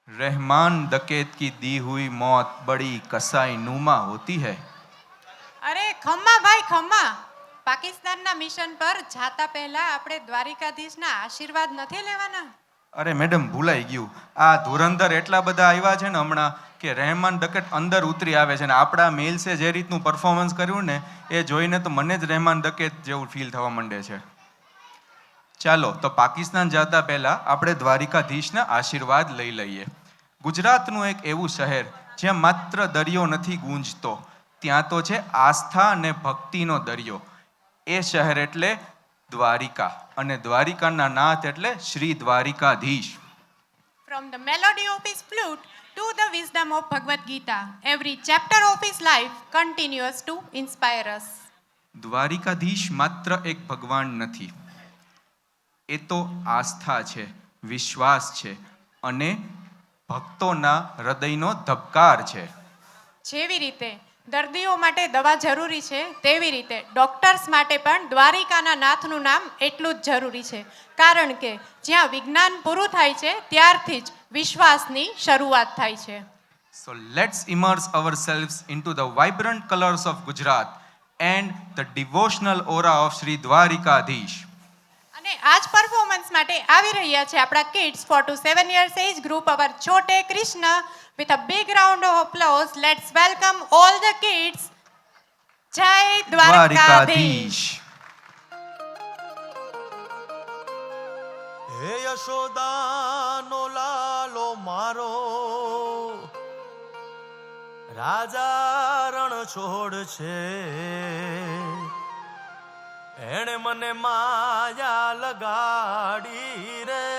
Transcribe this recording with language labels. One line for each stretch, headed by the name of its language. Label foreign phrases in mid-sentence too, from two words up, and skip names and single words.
Hindi: रहमान डकैत की दी हुई मौत बड़ी कसाई नुमा होती है।
Gujarati: અરે ખમ્મા ભાઈ ખમ્મા, પાકિસ્તાનના મિશન પર જાતા પહેલા આપણે દ્વારિકાધીશના આશીર્વાદ નથી લેવાના? અરે મેડમ ભૂલાઈ ગયું, આ ધુરંધર એટલા બધા આવ્યા છે ને હમણાં કે રહેમાન ડકૈત અંદર ઉતરી આવે છે ને આપણા મેલ્સે જે રીતનું પરફોર્મન્સ કર્યું ને એ જોઈને તો મને જ રહેમાન ડકૈત જેવું ફીલ થવા માંડે છે. ચાલો તો પાકિસ્તાન જતા પહેલા આપણે દ્વારિકાધીશના આશીર્વાદ લઈ લઈએ. ગુજરાતનું એક એવું શહેર જ્યાં માત્ર દરિયો નથી ગૂંજતો, ત્યાં તો છે આસ્થા અને ભક્તિનો દરિયો. એ શહેર એટલે દ્વારિકા, અને દ્વારિકાના નાથ એટલે શ્રી દ્વારિકાધીશ.
English: From the melody of his flute to the wisdom of Bhagavad Gita, every chapter of his life continues to inspire us.
Gujarati: દ્વારિકાધીશ માત્ર એક ભગવાન નથી, એ તો આસ્થા છે, વિશ્વાસ છે અને ભક્તોના હૃદયનો ધબકાર છે. જેવી રીતે દર્દીઓ માટે દવા જરૂરી છે, તેવી રીતે ડોક્ટર્સ માટે પણ દ્વારિકાના નાથનું નામ એટલું જ જરૂરી છે. કારણ કે જ્યાં વિજ્ઞાન પૂરું થાય છે ત્યારથી જ વિશ્વાસની શરૂઆત થાય છે.
English: So let's immerse ourselves into the vibrant colors of Gujarat and the devotional aura of Sri Dwarikadhish.
Gujarati: અને આજ પરફોર્મન્સ માટે આવી રહ્યા છે આપણા કિડ્સ
English: 4 to 7 years age group, our Chote Krishna. With a big round of applause, let's welcome all the kids.
Gujarati: Jai Dwarikadhish. હે યશોદાનો લાલો મારો, રાજા રણ છોડ છે, એણે મને માયા લગાડી રે.